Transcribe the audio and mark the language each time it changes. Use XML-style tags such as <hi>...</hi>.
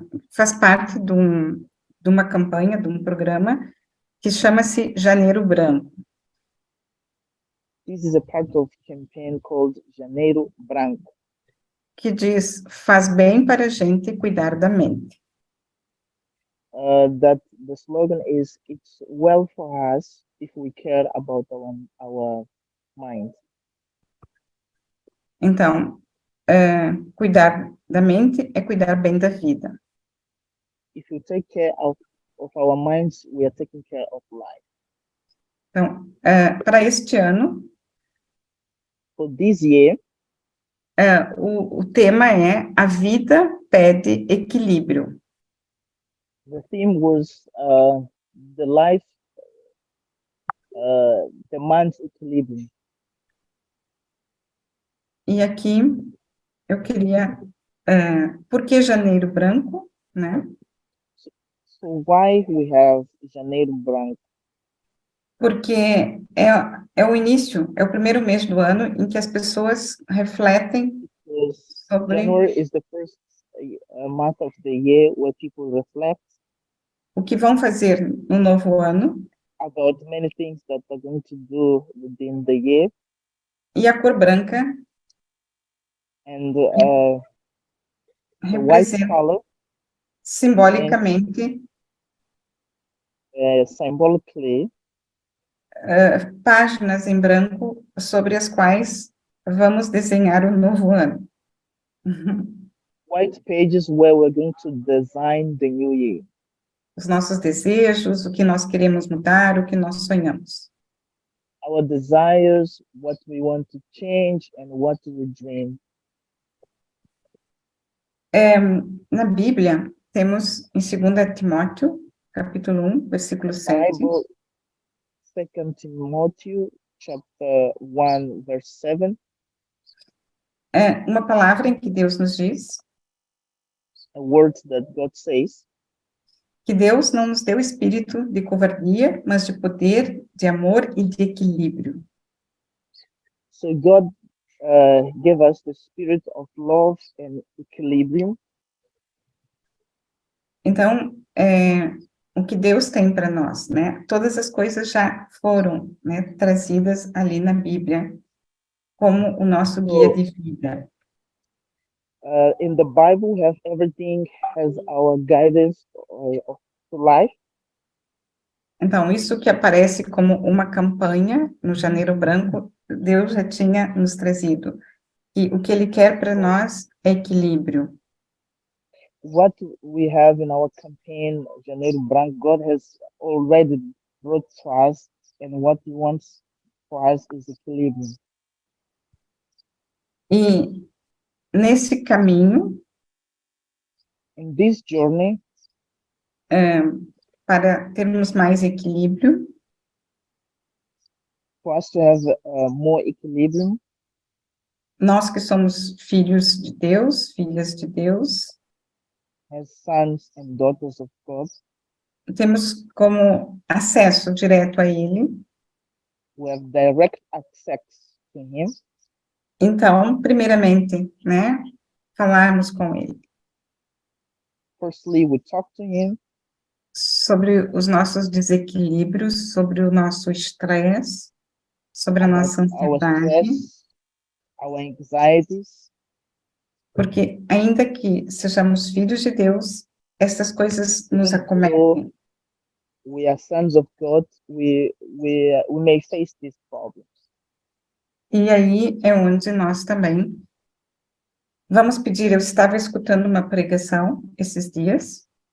<pt>Faz parte de uma campanha, de um programa que chama-se Janeiro Branco.</pt> <en>This is a part of a campaign called Janeiro Branco,</en> <pt>que diz, faz bem para a gente cuidar da mente.</pt> <en>That the slogan is, it's well for us if we care about our mind.</en> <pt>Então, cuidar da mente é cuidar bem da vida.</pt> <en>If we take care of our minds, we are taking care of life.</en> <pt>Então, para este ano,</pt> <en>For this year,</en> <pt>o tema é A Vida Pede Equilíbrio.</pt> <en>the theme was the life demands equilibrium.</en> <pt>E aqui eu queria, por que Janeiro Branco, né?</pt> <en>So why we have Janeiro Branco?</en> <pt>Porque é o início, é o primeiro mês do ano em que as pessoas refletem</pt> <en>Because</en> <pt>sobre</pt> <en>January is the first month of the year where people reflect</en> <pt>o que vão fazer no novo ano,</pt> <en>about many things that they're going to do within the year.</en> <pt>e a cor branca</pt> <en>And the white</en> <pt>representa</pt> <en>color,</en> <pt>simbolicamente</pt> <en>symbolically,</en> <pt>páginas em branco sobre as quais vamos desenhar o novo ano.</pt> <en>white pages where we're going to design the new year.</en> <pt>Os nossos desejos, o que nós queremos mudar, o que nós sonhamos.</pt> <en>Our desires, what we want to change, and what we dream.</en> <pt>Na Bíblia, temos em 2 Timóteo, capítulo 1, versículo 7,</pt> <en>Bible, 2 Timothy, chapter 1, verse 7,</en> <pt>uma palavra em que Deus nos diz</pt> <en>a word that God says,</en> <pt>que Deus não nos deu espírito de covardia, mas de poder, de amor e de equilíbrio.</pt> <en>so God gave us the spirit of love and equilibrium.</en> <pt>Então, o que Deus tem para nós, né? Todas as coisas já foram, né, trazidas ali na Bíblia como o nosso guia de vida.</pt> <en>In the Bible, we have everything has our guidance to life.</en> <pt>Então, isso que aparece como uma campanha no Janeiro Branco, Deus já tinha nos trazido. E o que Ele quer para nós é equilíbrio.</pt> <en>What we have in our campaign, Janeiro Branco, God has already brought to us, and what He wants for us is equilibrium.</en> <pt>E nesse caminho,</pt> <en>In this journey,</en> <pt>para termos mais equilíbrio,</pt> <en>for us to have more equilibrium,</en> <pt>nós que somos filhos de Deus, filhas de Deus,</pt> <en>as sons and daughters of God,</en> <pt>temos como acesso direto a Ele.</pt> <en>we have direct access to Him.</en> <pt>Então, primeiramente, né, falarmos com Ele</pt> <en>Firstly, we talk to Him</en> <pt>sobre os nossos desequilíbrios, sobre o nosso estresse, sobre a</pt> <en>about</en> <pt>nossa</pt> <en>our</en> <pt>ansiedade,</pt> <en>stress, our anxieties.</en> <pt>porque ainda que sejamos filhos de Deus, essas coisas nos acometem.</pt> <en>We are sons of God, we may face these problems.</en> <pt>E aí é onde nós também vamos pedir. Eu estava escutando uma pregação esses dias,</pt>